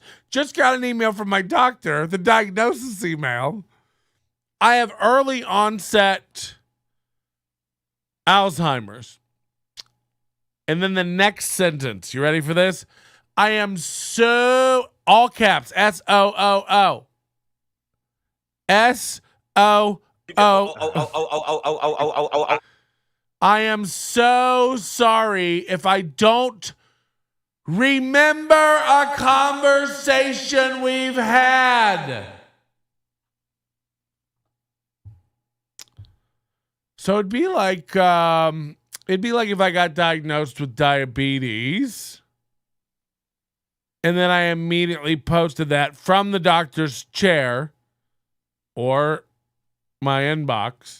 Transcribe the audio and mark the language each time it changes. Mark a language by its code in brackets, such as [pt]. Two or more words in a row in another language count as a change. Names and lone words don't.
[en] Just got an email from my doctor, the diagnosis email. I have early onset Alzheimer's. And then the next sentence, you ready for this? I am so, all caps, S-O-O-O. S-O-O-O. I am so sorry if I don't remember a conversation we've had. So it'd be like if I got diagnosed with diabetes and then I immediately posted that from the doctor's chair or my inbox.